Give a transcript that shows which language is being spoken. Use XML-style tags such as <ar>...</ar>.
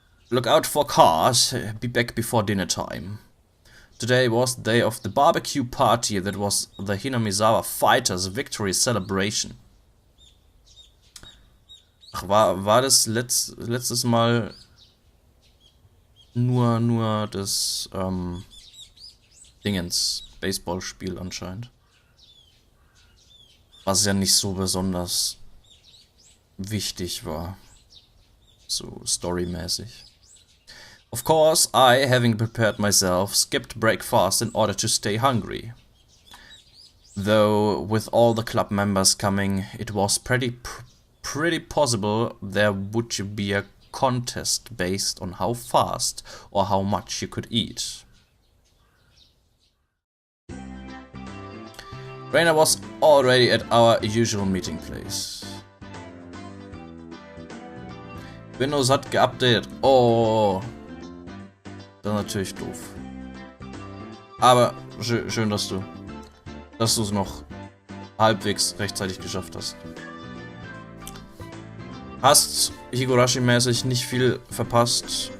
<en>Look out for cars, be back before dinner time. Today was the day of the barbecue party that was the Hinamizawa Fighters Victory Celebration.</en> <de>Ach, war das letztes Mal nur das Dingens Baseballspiel anscheinend. Was ja nicht so besonders wichtig war. So storymäßig.</de> <en>Of course, I, having prepared myself, skipped breakfast in order to stay hungry. Though with all the club members coming, it was pretty possible there would be a contest based on how fast or how much you could eat. Rainer was already at our usual meeting place.</en> <de>Windows hat geupdatet. Oh, das ist natürlich doof. Aber schön, dass du es noch halbwegs rechtzeitig geschafft hast. Hast Higurashi-mäßig nicht viel verpasst.</de>